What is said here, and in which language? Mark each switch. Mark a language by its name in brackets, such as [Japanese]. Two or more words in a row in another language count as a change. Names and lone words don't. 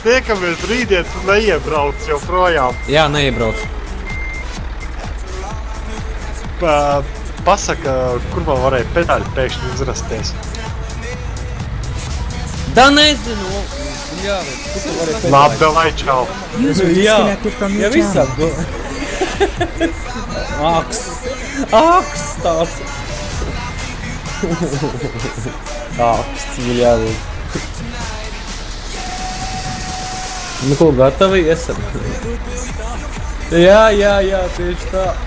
[Latvian] Tiekamies rītdien, tu neiebrauc joprojām. Jā, neiebrauc. Pasaka, kur man varēja pedāļi pēkšņi izrasties? Da nezinu. Jā, labi, davai, čau. [English] User disconnected from your channel. [Latvian] Aks tāds. Aksts miljādi. Ko, gatavi esam? Jā, tieši tā.